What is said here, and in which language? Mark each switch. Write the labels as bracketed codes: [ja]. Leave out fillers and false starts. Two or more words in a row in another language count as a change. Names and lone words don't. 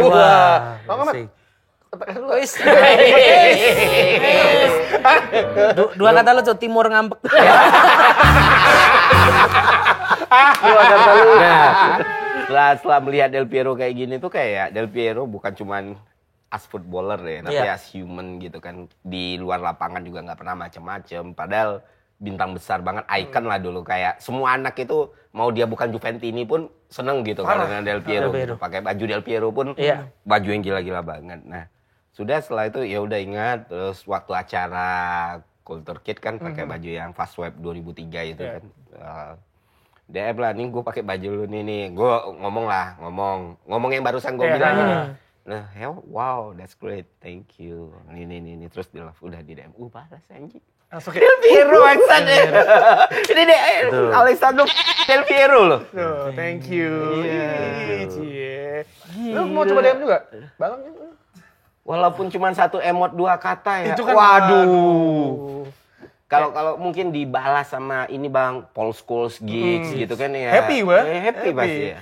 [id] Asik. Dua kata lu tuh, timur ngambek. Nah, setelah melihat Del Piero kayak gini tuh kayak Del Piero bukan cuman [en] as footballer [id] ya, tapi [en] as human [id] gitu kan. Di luar lapangan juga nggak pernah macem-macem. Padahal bintang besar banget, icon lah dulu. Kayak semua anak itu mau dia bukan Juventini pun seneng gitu kalau dengan Del Piero. Gitu. Pakai baju Del Piero pun baju yang gila-gila banget. Nah, sudah setelah itu ya udah ingat, terus waktu acara Culture Kid kan pakai baju yang Fast Web 2003 itu kan. DM lah, nih gue pakai baju lu nih. Gue ngomong yang barusan gue bilang ini. Nah, [en] wow, that's great, thank you. [id] Ini terus dia udah di DM, balas anjing. Langsung Del Piero aksan ya. Ini deh Alessandro Del Piero loh. [en] Thank you. [id] Cie. Lu mau coba DM juga? Bang. Walaupun cuma satu emot 2 kata ya. Itu kan waduh. Kalau mungkin dibalas sama ini Bang, Paul Scholes gigs gitu kan ya. Happy gue. Happy pasti ya.